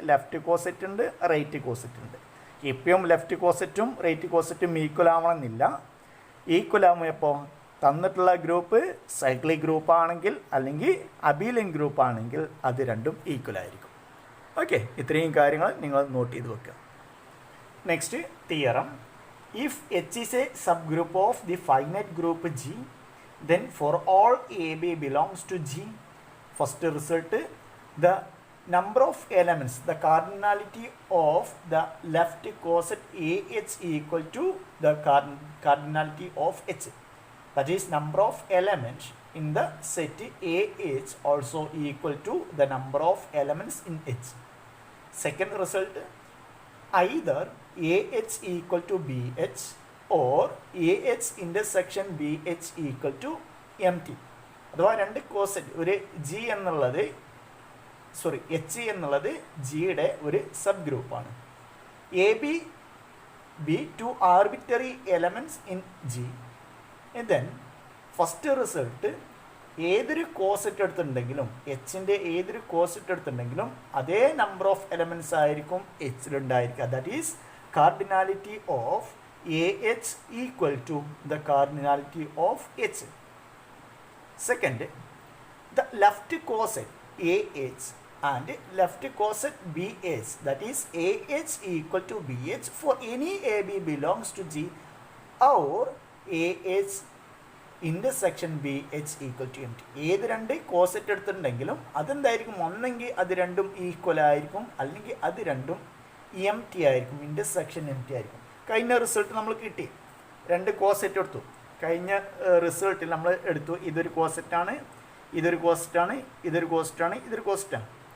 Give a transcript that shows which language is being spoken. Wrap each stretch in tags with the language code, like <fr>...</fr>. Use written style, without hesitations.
<ml>Left coset ഉണ്ട്, right coset ഉണ്ട്. എപ്പോഴും ലെഫ്റ്റ് കോസെറ്റും റൈറ്റ് കോസെറ്റും ഈക്വൽ ആവണമെന്നില്ല. ഈക്വൽ ആകുമ്പോൾ എപ്പോൾ? തന്നിട്ടുള്ള ഗ്രൂപ്പ് സൈക്ലിക് ഗ്രൂപ്പ് ആണെങ്കിൽ അല്ലെങ്കിൽ അബീലിയൻ ഗ്രൂപ്പ് ആണെങ്കിൽ അത് രണ്ടും ഈക്വൽ ആയിരിക്കും. ഓക്കെ, ഇത്രയും കാര്യങ്ങൾ നിങ്ങൾ നോട്ട് ചെയ്ത് വെക്കുക. Next theorem.</ml> <en>If H is a subgroup of the finite group G, then for all AB belongs to G. First result, the number of elements, the cardinality of the left coset AH equal to the cardinality of H. That is, number of elements in the set AH also equal to the number of elements in H. Second result, either AH equal to BH or AH intersection BH equal to MT.</en> <ml>അഥവാ രണ്ട് coset, ഒരു G എന്നുള്ളത് H എന്നുള്ളത് ജിയുടെ ഒരു sub ഗ്രൂപ്പാണ്.</ml> <en>A B two arbitrary elements in G.</en> <ml>Then first result, ഏതൊരു coset എടുത്തിട്ടുണ്ടെങ്കിലും എച്ചിൻ്റെ ഏതൊരു കോസെറ്റ് എടുത്തിട്ടുണ്ടെങ്കിലും അതേ</ml> <en>number of elements</en> <ml>ആയിരിക്കും എച്ചിലുണ്ടായിരിക്കുക.</ml> <en>That is cardinality of A H equal to the cardinality of H. Second, the left coset AH and left coset BH, that is AH equal to BH for any AB belongs to G or AH intersection BH equal to MT.</en> <ml>ഏത് രണ്ട് coset എടുത്തിട്ടുണ്ടെങ്കിലും അതെന്തായിരിക്കും, ഒന്നെങ്കിൽ അത് രണ്ടും equal ആയിരിക്കും, അല്ലെങ്കിൽ അത് രണ്ടും M T ആയിരിക്കും, ഇൻ്റർസെക്ഷൻ എം ടി ആയിരിക്കും. കഴിഞ്ഞ റിസൾട്ട് നമ്മൾ കിട്ടി, രണ്ട് കോസെറ്റ് എടുത്തു. കഴിഞ്ഞ റിസൾട്ടിൽ നമ്മൾ എടുത്തു ഇതൊരു കോസെറ്റാണ്, ഇതൊരു കോസെറ്റാണ്, ഇതൊരു കോസെറ്റാണ്, ഇതൊരു കോസെറ്റാണ്.</ml>